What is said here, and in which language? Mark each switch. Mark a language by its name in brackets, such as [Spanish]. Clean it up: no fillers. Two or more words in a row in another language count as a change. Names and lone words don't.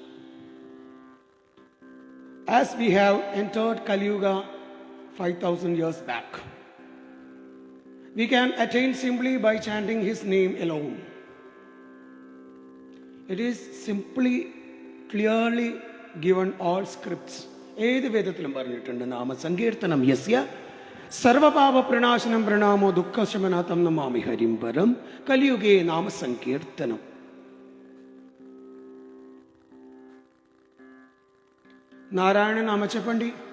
[English] As we have entered Kali Yuga 5,000 years back, we can attain simply by chanting His name alone. It is simply, clearly given all scripts. [Malayalam] ഏത് വേദത്തിലും പറഞ്ഞിട്ടുണ്ട് [Sanskrit] नामसङ्कीर्तनं यस्य सर्वपाप प्रणाशनं प्रणामो दुःखशमनाथं नमामि हरिं परं कलियुगे नामसङ्कीर्तनं. [Malayalam] നാരായണൻ നാമ చెప్పండి.